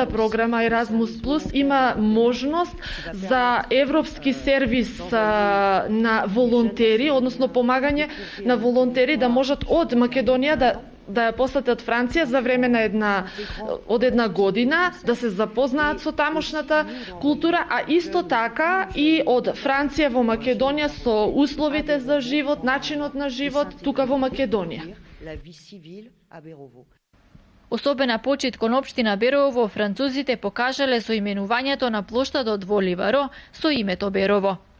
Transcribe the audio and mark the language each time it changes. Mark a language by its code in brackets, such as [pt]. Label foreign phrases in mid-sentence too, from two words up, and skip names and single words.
[mk] програма Еразмус Плюс има можност за европски сервис на волонтери, односно помагање на волонтери да можат од Македонија да ја посетат Франција за време на една година, да се запознаат со тамошната култура, а исто така и од Франција во Македонија со условите за живот, начинот на живот тука во Македонија. [fr] la vie civile à Bérovo. [mk] Особена почит кон општина Берово французите покажале со именувањето на плоштадот во Ливаро со името Берово.